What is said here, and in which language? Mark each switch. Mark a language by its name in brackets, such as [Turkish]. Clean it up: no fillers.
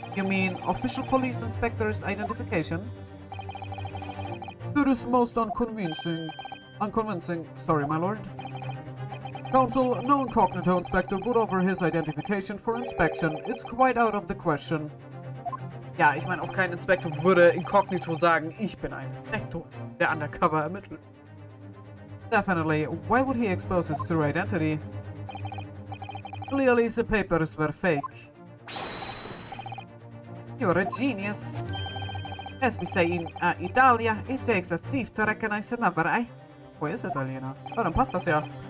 [English] You mean official police inspector's identification? That is most unconvincing. Sorry, my lord. Counsel, no incognito inspector would offer his identification for inspection. It's quite out of the question. [German] Ja, ich meine, auch kein Inspektor würde inkognito sagen, ich bin ein Inspektor, der undercover ermittelt. [English] Definitely. Why would he expose his true identity? Clearly the papers were fake. You're a genius. As we say in Italia, it takes a thief to recognize another, eh? [German] Wo ist Italiener? Oh, dann passt das ja.